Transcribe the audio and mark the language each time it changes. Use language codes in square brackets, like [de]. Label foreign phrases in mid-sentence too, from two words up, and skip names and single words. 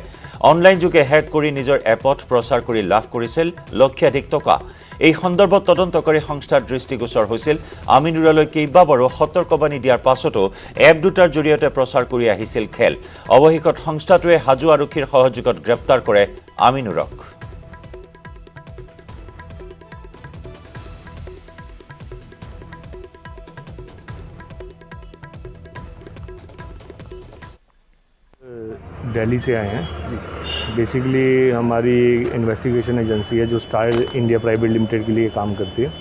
[as] অনলাইন যোগে হেক কৰি নিজৰ এপত প্ৰচাৰ কৰি লাভ কৰিছিল লক্ষাধিক টকা। এই সন্দৰ্ভত তদন্তকাৰী সংস্থাৰ দৃষ্টিগোচৰ হৈছিল। আমিনুৰলৈ কেইবাবাৰো সতৰ্কবাণী দিয়াৰ পাছতো এপ 2টাৰ জৰিয়তে প্ৰচাৰ কৰি আহিছিল খেল। অৱশেষত সংস্থাটোৱে হাজো আৰক্ষীৰ সহযোগত গ্ৰেপ্তাৰ কৰে আমিনুৰক। [hi] दिल्ली से आए हैं। बेसिकली हमारी [en] investigation agency [hi] है जो स्टार इंडिया प्राइवेट लिमिटेड के लिए काम करती है।